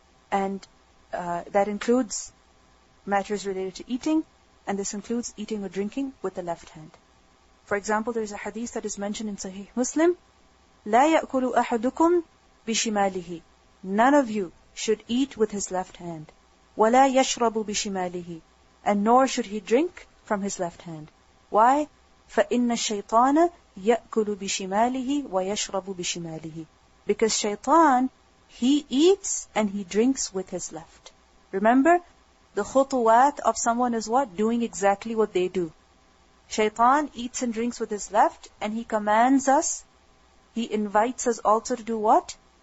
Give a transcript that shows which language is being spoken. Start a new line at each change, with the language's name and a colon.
English: And that includes matters related to eating, and this includes eating or drinking with the left hand. For example, there is a hadith that is mentioned in Sahih Muslim,
Arabic: لا يأكل أحدكم بشماله.
English: None of you should eat with his left hand.
Arabic: ولا يشرب بشماله.
English: And nor should he drink from his left hand. Why?
Arabic: فإن الشيطان يأكل بشماله ويشرب بشماله.
English: Because shaitan, he eats and he drinks with his left. Remember, the khutuwat of someone is what? Doing exactly what they do. Shaitan eats and drinks with his left, and he commands us, he invites us also to do what?